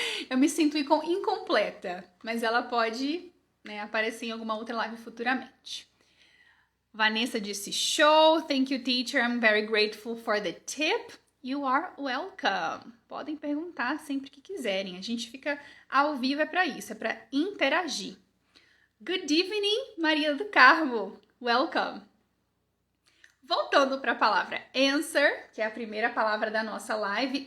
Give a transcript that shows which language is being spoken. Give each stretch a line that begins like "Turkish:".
Portuguese: Eu me sinto incompleta, mas ela pode, né, aparecer em alguma outra live futuramente.
English: Vanessa
Portuguese: disse,
English: show, thank you teacher, I'm very grateful for the tip. You are welcome.
Portuguese: Podem perguntar sempre que quiserem, a gente fica ao vivo, é para isso, é para interagir.
English: Good evening, Maria do Carmo, welcome.
Portuguese: Voltando para a palavra answer, que é a primeira palavra da nossa live.